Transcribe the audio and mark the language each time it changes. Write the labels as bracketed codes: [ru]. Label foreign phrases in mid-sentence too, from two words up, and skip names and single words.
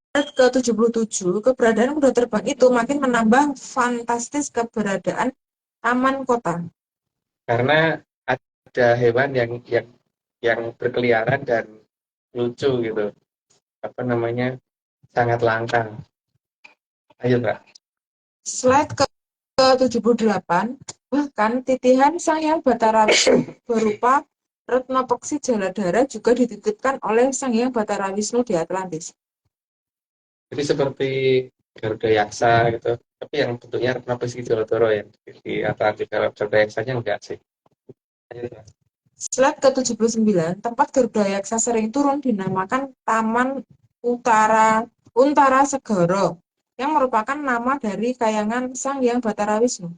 [id] Slide ke-77, keberadaan kuda terbang itu makin menambah fantastis keberadaan taman kota. Karena ada hewan yang berkeliaran dan lucu gitu. Apa namanya? Sangat langka. Ayo, Mbak. Slide ke-78, bahkan titihan Sang Hyang Batara Wisnu berupa Retno Peksi Jaladhara juga dititipkan oleh Sang Hyang Batara Wisnu di Atlantis. Jadi seperti Garuda Yaksa gitu. Tapi yang bentuknya Retno Peksi Jaladhara yang di Atlantik. Kalau Garuda Yaksanya enggak sih. Ayo, Mbak. Slide ke-79, tempat Garuda Yaksa sering turun dinamakan Taman Untara Segara, yang merupakan nama dari kayangan Sang Hyang Batara Wisnu.